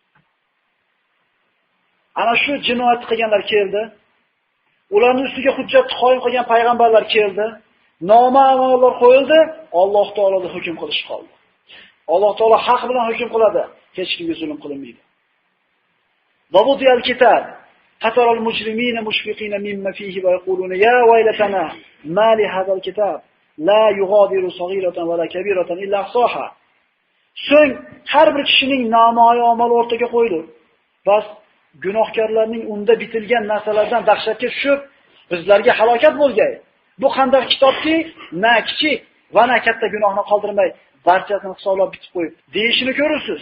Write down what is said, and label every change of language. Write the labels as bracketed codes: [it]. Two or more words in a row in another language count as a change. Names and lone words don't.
[uz] Ana shu jinoyat qilganlar keldi. Ularning ustiga hujjat qoyim qilgan payg'ambarlar keldi. Noma'lumlar qo'yildi, Alloh taologa hukm qilish qoldi. Alloh taolo haq bilan hukm qiladi, hech kimga zulm qilinmaydi. [ar] ووضع الكتاب فترى المجرمين مشفقين مما فيه ويقولون يا ويلتنا ما لهذا الكتاب لا يغادر صغيرة ولا كبيرة إلا أحصاها. [uz] So'ng har bir kishining namoyi amali o'rtaga qo'yildi. Bas gunohkorlarning unda bitilgan narsalardan dahshatga tushib, bizlarga halokat bo'lgay. Bu qanday kitobki, na kichik va na katta gunohni qoldirmay, barchasini hisoblab bitib qo'yib, deyishini ko'rursiz.